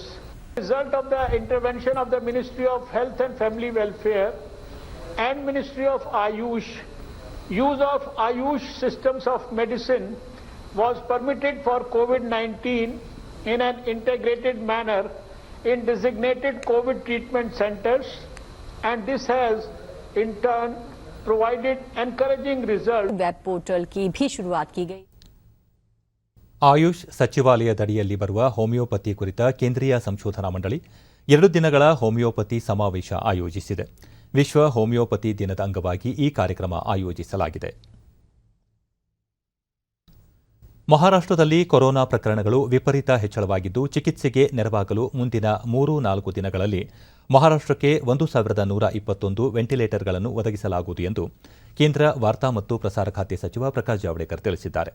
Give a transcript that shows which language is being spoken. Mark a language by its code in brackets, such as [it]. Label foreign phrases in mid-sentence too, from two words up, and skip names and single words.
[en] Result of the intervention of the Ministry of Health and Family Welfare and Ministry of Ayush, use of Ayush systems of medicine was permitted for COVID-19 in an integrated manner in designated COVID treatment centers, and this has in turn provided encouraging results. [hi] वेब पोर्टल की भी शुरुआत की गई. [kn] ಆಯುಷ್ ಸಚಿವಾಲಯದಡಿಯಲ್ಲಿ ಬರುವ ಹೋಮಿಯೋಪತಿ ಕುರಿತ ಕೇಂದ್ರೀಯ ಸಂಶೋಧನಾ ಮಂಡಳಿ 2 ದಿನಗಳ ಹೋಮಿಯೋಪತಿ ಸಮಾವೇಶ ಆಯೋಜಿಸಿದೆ. ವಿಶ್ವ ಹೋಮಿಯೋಪತಿ ದಿನದ ಅಂಗವಾಗಿ ಈ ಕಾರ್ಯಕ್ರಮ ಆಯೋಜಿಸಲಾಗಿದೆ. ಮಹಾರಾಷ್ಟ್ರದಲ್ಲಿ ಕೊರೋನಾ ಪ್ರಕರಣಗಳು ವಿಪರೀತ ಹೆಚ್ಚಳವಾಗಿದ್ದು, ಚಿಕಿತ್ಸೆಗೆ ನೆರವಾಗಲು ಮುಂದಿನ 3-4 ದಿನಗಳಲ್ಲಿ ಮಹಾರಾಷ್ಟ್ರಕ್ಕೆ 1121 ವೆಂಟಿಲೇಟರ್ಗಳನ್ನು ಒದಗಿಸಲಾಗುವುದು ಎಂದು ಕೇಂದ್ರ ವಾರ್ತಾ ಮತ್ತು ಪ್ರಸಾರ ಖಾತೆ ಸಚಿವ ಪ್ರಕಾಶ್ ಜಾವಡೇಕರ್ ತಿಳಿಸಿದ್ದಾರೆ.